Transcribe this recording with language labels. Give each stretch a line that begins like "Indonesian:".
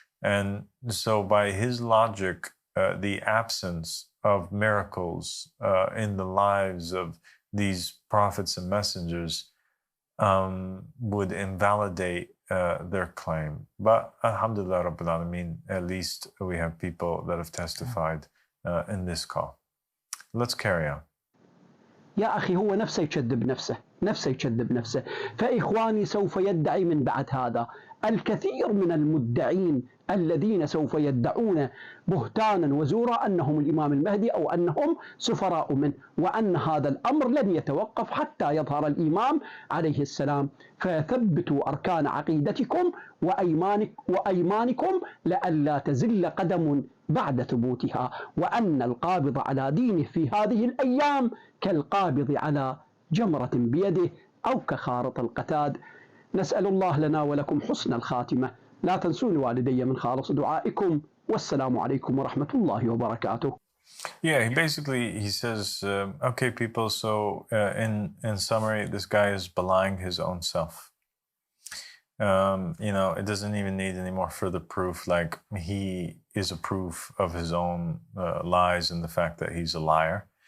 English: And so by his logic, the absence of miracles in the lives of these prophets and messengers would invalidate their claim. But
Arabic: alhamdulillah Rabbil Alameen,
English: at least we have people that have testified in this call. Let's carry on.
Arabic: يا أخي هو نفسه يكذب نفسه فإخواني سوف يدعي من بعد هذا الكثير من المدعين الذين سوف يدعون بهتانا وزورا أنهم الإمام المهدي أو أنهم سفراء منه، وأن هذا الأمر لن يتوقف حتى يظهر الإمام عليه السلام. فثبتوا أركان عقيدتكم وأيمانكم لئلا تزل قدم بعد ثبوتها، وأن القابض على دينه في هذه الأيام كالقابض على جمرة بيده أو كخارط القتاد. نسأل الله لنا ولكم حسن الخاتمة. لا تنسوني والدي من خالص دعائكم، والسلام عليكم ورحمة الله وبركاته.
English: Yeah, he says, okay, people, so in summary, this guy is belying his own self. It doesn't even need any more further proof. Like, he is a proof of his own lies and the fact that he's a liar.